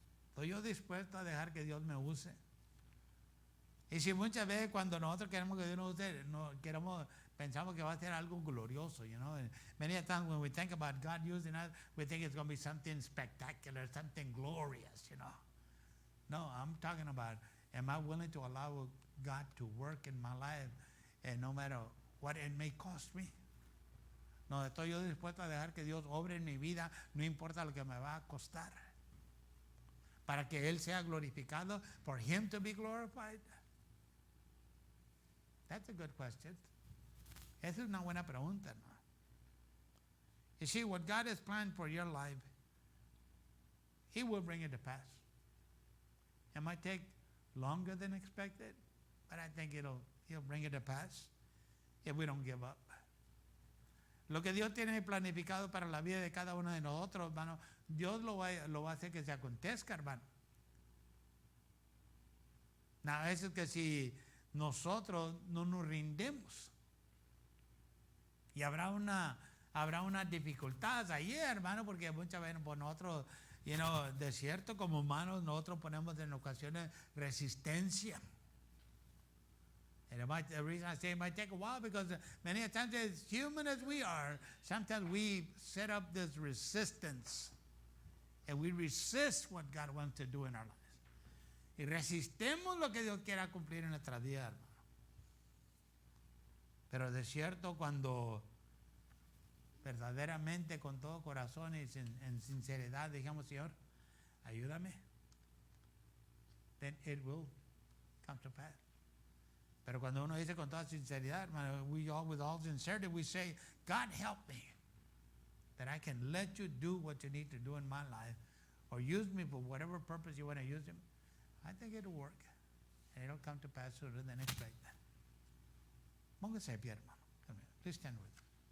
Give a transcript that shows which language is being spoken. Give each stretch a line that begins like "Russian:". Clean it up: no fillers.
Spanish: ¿Estoy yo dispuesto a dejar que Dios me use? Y si muchas veces cuando nosotros queremos que Dios nos use, pensamos que va a ser algo glorioso,
English: you know. And many times when we think about God using us, we think it's going to be something spectacular, something glorious, you know. No, I'm talking about, am I willing to allow God to work in my life, and no matter what it may cost me?
Spanish: No, estoy yo dispuesto a dejar que Dios obre en mi vida, no importa lo que me va a costar, para que Él sea glorificado,
English: for Him to be glorified. That's a good question.
Spanish: Esa es una buena pregunta, ¿no?
English: You see, what God has planned for your life, He will bring it to pass. It might take longer than expected, but I think He'll bring it to pass if we don't give up.
Spanish: Lo que Dios tiene planificado para la vida de cada uno de nosotros, hermano, Dios lo va a hacer que se acontezca, hermano. A veces que si nosotros no nos rindemos, y habrá unas dificultades ahí, hermano, porque muchas veces por nosotros, de cierto, como humanos, nosotros ponemos en ocasiones resistencia.
English: And the reason I say it might take a while, because many times, as human as we are, sometimes we set up this resistance, and we resist what God wants to do in our lives.
Spanish: Y resistemos lo que Dios quiera cumplir en nuestra vida, hermano. Pero de cierto, cuando verdaderamente con todo corazón y en sinceridad digamos, Señor, ayúdame,
English: then it will come to pass.
Spanish: Pero cuando uno dice con toda sinceridad, hermano,
English: with all sincerity, we say, God help me, that I can let you do what you need to do in my life, or use me for whatever purpose you want to use him. I think it'll work, and it'll come to pass sooner than expected.
Spanish: Póngase de pie, hermano.
English: Please stand with me.